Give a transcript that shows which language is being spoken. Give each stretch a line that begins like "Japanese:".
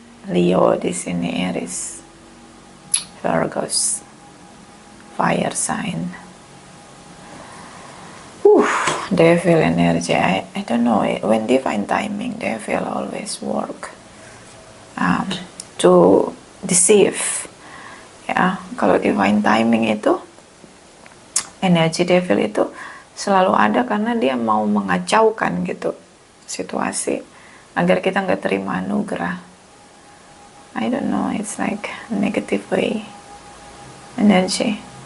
English: Leo
Indonesian: di sini,
English: Aries, Virgos, fire sign. Devil energy. I don't know. When divine timing, devil always work to deceive.
Indonesian: Ya, kalau
English: divine timing
Indonesian: itu, energi devil itu selalu ada karena dia mau mengacaukan gitu situasi agar kita nggak terima anugerah.
English: I don't know. It's like negative way energy.